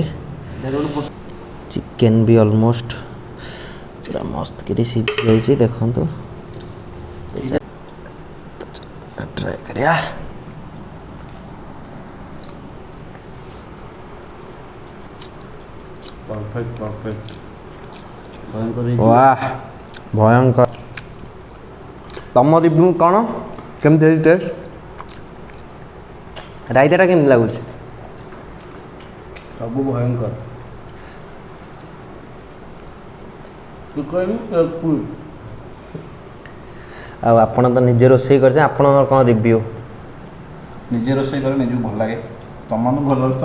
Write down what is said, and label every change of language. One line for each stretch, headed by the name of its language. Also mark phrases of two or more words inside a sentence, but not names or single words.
Odia: ଚିକେନ୍ ବି ଅଲମୋଷ୍ଟ ପୁରା ମସ୍ତ କରି ସିଝି ଯାଇଛି ଦେଖନ୍ତୁ। ଟ୍ରାଏ କରିବା। ପରଫେକ୍ଟ। ବାହ ଭୟଙ୍କର। ତୁମ ରିଭ୍ୟୁ କଣ କେମିତି ଟେଷ୍ଟ? ରାଇତାଟା କେମିତି ଲାଗୁଛି? ସବୁ ଭୟଙ୍କର। ତୁ କହିବୁ ଆଉ ଆପଣ ତ ନିଜେ ରୋଷେଇ କରିଛେ, ଆପଣଙ୍କର କ'ଣ ରିଭ୍ୟୁ? ନିଜେ ରୋଷେଇ କଲେ ନିଜକୁ ଭଲ ଲାଗେ, ତମମାନଙ୍କୁ ଭଲ ଲାଗୁଛି ତ?